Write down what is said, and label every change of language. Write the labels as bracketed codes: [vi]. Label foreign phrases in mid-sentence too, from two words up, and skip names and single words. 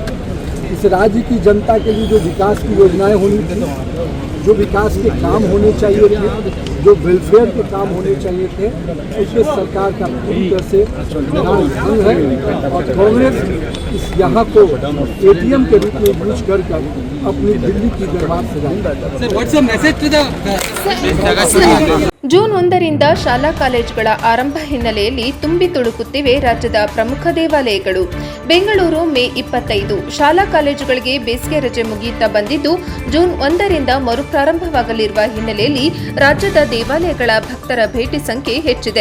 [hi] इस राज्य की जनता के लिए जो विकास की योजनाएं होनी थी, जो विकास के काम होने चाहिए थे, जो वेलफेयर के काम होने चाहिए थे, उसमें सरकार का पूरी तरह से भंग है और कांग्रेस इस यहाँ को एटीएम के रूप में यूज कर अपनी दिल्ली की दरबार सजाएंगे। [kn] ಜೂನ್ 1ರಿಂದ ಶಾಲಾ ಕಾಲೇಜುಗಳ ಆರಂಭ ಹಿನ್ನೆಲೆಯಲ್ಲಿ ತುಂಬಿ ತುಳುಕುತ್ತಿವೆ ರಾಜ್ಯದ ಪ್ರಮುಖ ದೇವಾಲಯಗಳು. ಬೆಂಗಳೂರು ಮೇ 25 ಶಾಲಾ ಕಾಲೇಜುಗಳಿಗೆ ಬೇಸಿಗೆ ರಜೆ ಮುಗಿಯುತ್ತಾ ಬಂದಿದ್ದು ಜೂನ್ 1ರಿಂದ ಮರುಪ್ರಾರಂಭವಾಗಲಿರುವ ಹಿನ್ನೆಲೆಯಲ್ಲಿ ರಾಜ್ಯದ ದೇವಾಲಯಗಳ ಭಕ್ತರ ಭೇಟಿ ಸಂಖ್ಯೆ ಹೆಚ್ಚಿದೆ.